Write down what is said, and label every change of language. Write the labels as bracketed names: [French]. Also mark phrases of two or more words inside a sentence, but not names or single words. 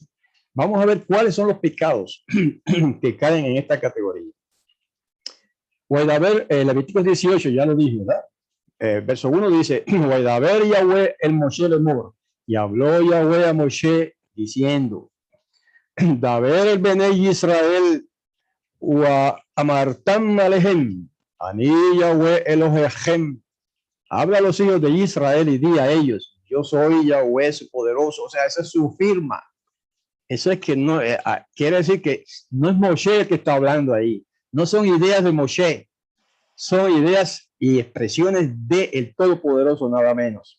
[Spanish] Vamos a ver cuáles son los pecados que caen en esta categoría. Guaydaber, Levíticos 18, ya lo dije, ¿verdad? Verso 1 dice, [Hebrew] וידבר יהוה אל משה לאמר, [Spanish] y habló Yahweh a Moshe diciendo, [Hebrew] דבר אל בני ישראל ואמרת אלהם אני יהוה אלהיכם, [Spanish] habla a los hijos de Israel y di a ellos, yo soy Yahweh su poderoso. O sea, esa es su firma. Eso es que no, quiere decir que no es Moshe el que está hablando ahí. No son ideas de Moshe, son ideas y expresiones del Todopoderoso, nada menos.